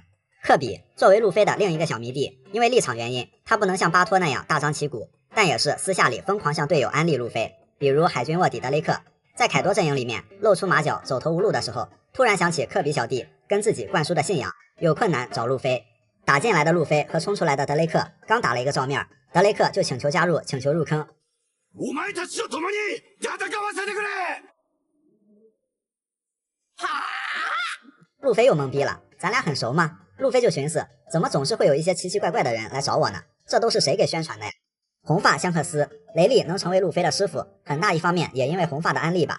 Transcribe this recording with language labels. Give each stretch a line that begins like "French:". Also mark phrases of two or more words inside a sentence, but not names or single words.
Chinese: 科比作为路飞的另一个小迷弟，因为立场原因，他不能像巴托那样大张旗鼓，但也是私下里疯狂向队友安利路飞。比如海军卧底德雷克，在凯多阵营里面露出马脚走投无路的时候，突然想起科比小弟跟自己灌输的信仰，有困难找路飞。打进来的路飞和冲出来的德雷克刚打了一个照面，德雷克就请求加入，请求入坑。
Japanese: お前たちと共に戦わせてくれ！
Chinese: 路飞又懵逼了，咱俩很熟吗？路飞就寻思，怎么总是会有一些奇奇怪怪的人来找我呢？这都是谁给宣传的呀？红发香克斯，雷利能成为路飞的师傅，很大一方面也因为红发的安利吧。